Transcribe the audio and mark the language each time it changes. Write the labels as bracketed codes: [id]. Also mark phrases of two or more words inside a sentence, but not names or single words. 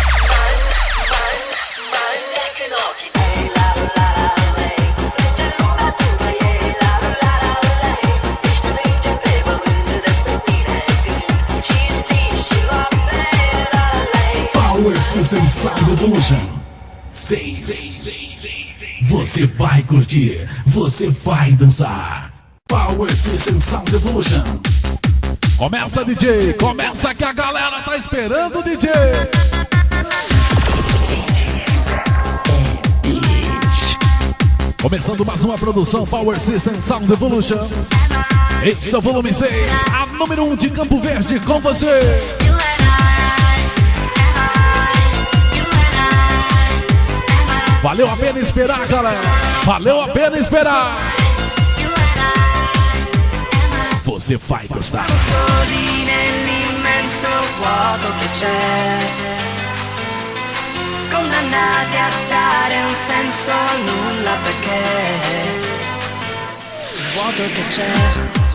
[pt] Power System Sound Evolution 6. Você vai curtir, você vai dançar. Power System Sound Evolution. Começa, DJ, começa que a galera tá esperando o DJ. Começando mais uma produção Power System Sound Evolution. Este é o volume 6, a número 1 de Campo Verde com você. Valeu a pena esperar, galera. Valeu a pena esperar. Você vai gostar. [it] Soli nell'immenso vuoto che c'è, condannati a dare un senso a nulla perché il vuoto che c'è.